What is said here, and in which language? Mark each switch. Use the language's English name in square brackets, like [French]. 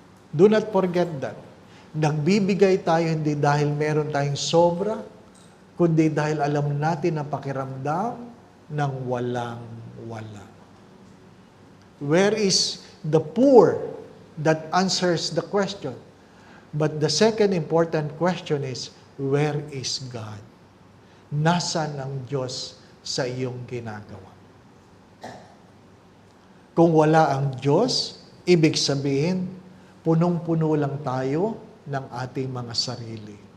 [English] Do not forget that. [Filipino] Nagbibigay tayo hindi dahil meron tayong sobra, kundi dahil alam natin ang pakiramdam ng walang-wala. [English] Where is the poor? That answers the question. But the second important question is, where is God? [Filipino] Nasaan ang Diyos sa iyong ginagawa? Kung wala ang Diyos, ibig sabihin, punong-puno lang tayo ng ating mga sarili.